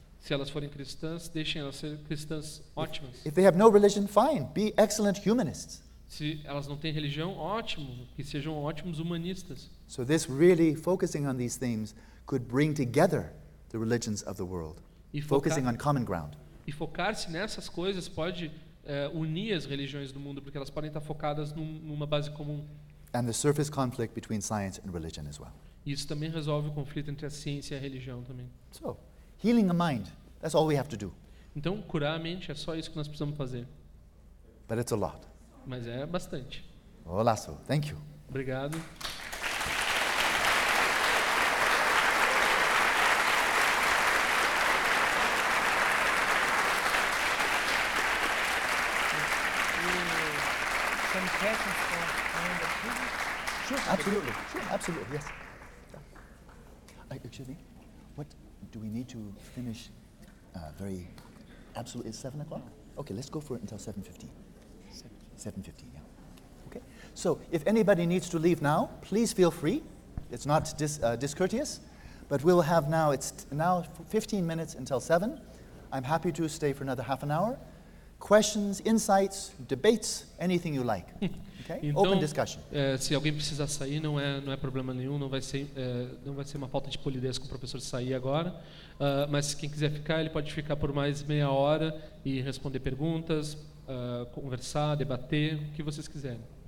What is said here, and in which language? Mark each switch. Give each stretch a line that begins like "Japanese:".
Portuguese: Se elas forem cristãs, deixem elas ser cristãs ótimas.
English: If they have no religion, fine, be excellent humanists.
Portuguese: Se elas não têm religião, ótimo, que sejam ótimos humanistas.
English: So this really focusing on these themes could bring together the religions of the world, focusing on common ground.
Portuguese: E focar-se nessas coisas pode unir as religiões do mundo, porque elas podem estar focadas numa base comum.
English: And the surface conflict between science and religion as well.
Portuguese: Isso também resolve o conflito entre a ciência e a religião também.
English: So, healing the mind, that's all we have to do.
Portuguese: Então, curar a mente é só isso que nós precisamos fazer.
English: But it's a lot.
Portuguese: Mas é bastante.
English: Olá, so, thank you.
Portuguese: Obrigado.
English: Absolutely. Sure, absolutely. Yes. Excuse me. What do we need to finish? Very. Absolutely. It's 7 o'clock. Okay. Let's go for it until 7:15. 7:15. Yeah. Okay. So, if anybody needs to leave now, please feel free. It's not discourteous, but we'll have now. It's now 15 minutes until 7. I'm happy to stay for another half an hour. Questions, insights, debates, anything you like. Okay?
Portuguese: Então,
English: open discussion.
Portuguese: Se alguém precisar sair, não é problema nenhum, não vai ser uma falta de polidez com o professor sair agora. Mas quem quiser ficar, ele pode ficar por mais meia hora e responder perguntas, conversar, debater, o que vocês quiserem.